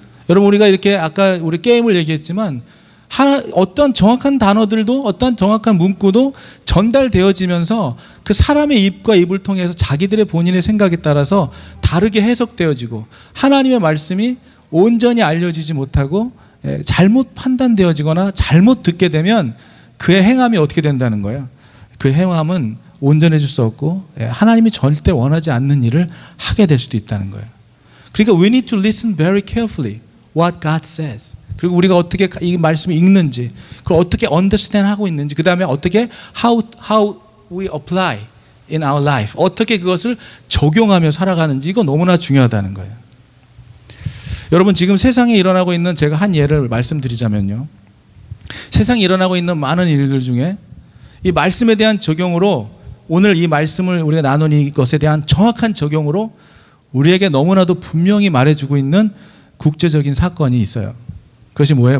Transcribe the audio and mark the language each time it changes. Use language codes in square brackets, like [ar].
[ko] 여러분 우리가 이렇게 아까 우리 게임을 얘기했지만 어떤 정확한 단어들도 어떤 정확한 문구도 전달되어지면서 그 사람의 입과 입을 통해서 자기들의 본인의 생각에 따라서 다르게 해석되어지고 하나님의 말씀이 온전히 알려지지 못하고 잘못 판단되어지거나 잘못 듣게 되면 그의 행함이 어떻게 된다는 거예요? 그 행함은 온전해질 수 없고 하나님이 절대 원하지 않는 일을 하게 될 수도 있다는 거예요. 그러니까 [en] we need to listen very carefully what God says. [ko] 그리고 우리가 어떻게 이 말씀을 읽는지, 그걸 어떻게 understand 하고 있는지, 그 다음에 어떻게 [en] how we apply in our life, [ko] 어떻게 그것을 적용하며 살아가는지, 이거 너무나 중요하다는 거예요. 여러분 지금 세상에 일어나고 있는, 제가 한 예를 말씀드리자면요, 세상에 일어나고 있는 많은 일들 중에 이 말씀에 대한 적용으로, 오늘 이 말씀을 우리가 나눈 이것에 대한 정확한 적용으로 우리에게 너무나도 분명히 말해주고 있는 국제적인 사건이 있어요. 그것이 뭐예요?